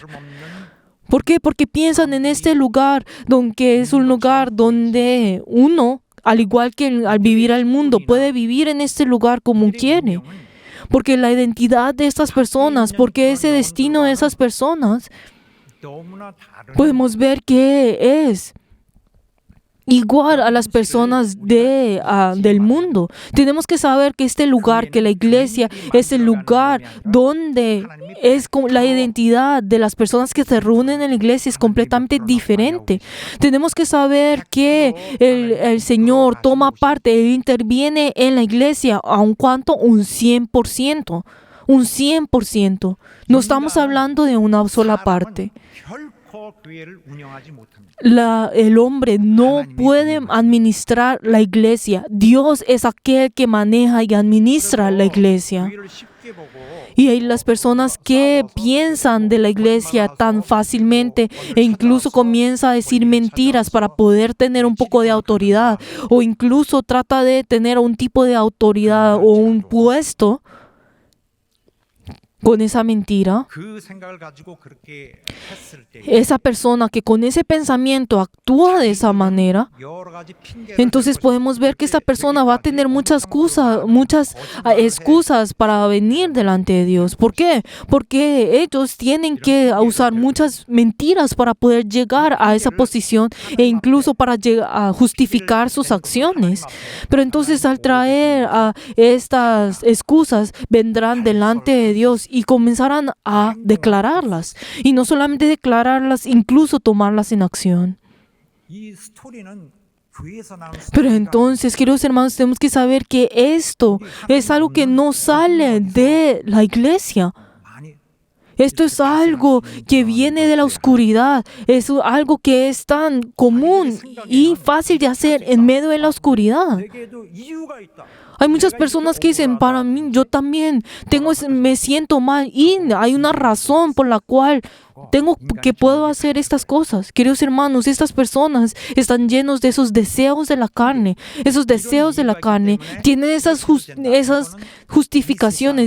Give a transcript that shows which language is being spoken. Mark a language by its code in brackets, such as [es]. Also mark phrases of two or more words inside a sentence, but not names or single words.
[es] ¿Por qué? Porque piensan en este lugar, que es un lugar donde uno, al igual que al vivir al mundo, puede vivir en este lugar como quiere. Porque la identidad de estas personas, porque ese destino de esas personas, [ko] 너무나 다른 [es] podemos ver que es igual a las personas del mundo. Tenemos que saber que este lugar, que la iglesia es el lugar donde es la identidad de las personas que se reúnen en la iglesia es completamente diferente. Tenemos que saber que el Señor toma parte, Él interviene en la iglesia, aun cuanto un 100%. Un 100%. No estamos hablando de una sola parte. [ko] 결코 교회를 운영하지 못합니다. [es] El hombre no puede administrar la iglesia. Dios es aquel que maneja y administra la iglesia. [ko] 교회를 쉽게 보고 [es] Y hay las personas que piensan de la iglesia tan fácilmente e incluso comienza a decir mentiras para poder tener un poco de autoridad, o incluso trata de tener un tipo de autoridad o un puesto con esa mentira. [ko] 그 생각을 가지고 그렇게 했을 때 [es] Esa persona que con ese pensamiento actúa de esa manera, [ko] 여러 가지 핑계를 [es] entonces podemos ver que esta persona va a tener muchas excusas para venir delante de Dios. ¿Por qué? Porque ellos tienen que usar muchas mentiras para poder llegar a esa posición e incluso para a justificar sus acciones. Pero entonces al traer estas excusas vendrán delante de Dios y comenzarán a declararlas. Y no solamente declararlas, incluso tomarlas en acción. [ko] 이 스토리는 교회에서 나오는 [es] Pero [ko] 스토리가 [es] entonces, queridos hermanos, tenemos que saber que esto es algo que no sale de la iglesia. [ko] 많이 [es] Esto es algo que viene de la oscuridad. Es algo que es tan común y fácil de hacer en medio de la oscuridad. [ko] 내게도 이유가 있다. [es] Hay muchas personas que dicen, para mí, yo también me siento mal y hay una razón por la cual puedo hacer estas cosas. Queridos hermanos, estas personas están llenos de esos deseos de la carne. Esos deseos de la carne tienen esas justificaciones.